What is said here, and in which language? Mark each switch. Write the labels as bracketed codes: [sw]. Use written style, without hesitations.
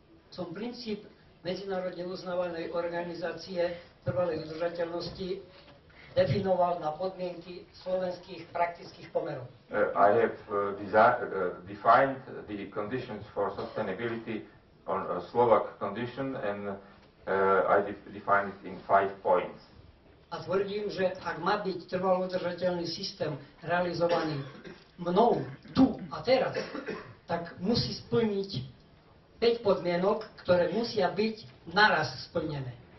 [sk] Som princíp medzinárodne uznávanej organizácie trvalej udržateľnosti definoval na podmienky slovenských praktických pomerov. [en] I have defined the conditions for sustainability on a Slovak condition, and I defined it in 5 points. [sk] A tvrdím, že ak má byť trvalo udržateľný systém realizovaný mnou tu a teraz, tak musí splniť 5 podmienok, ktoré musia byť naraz splnené.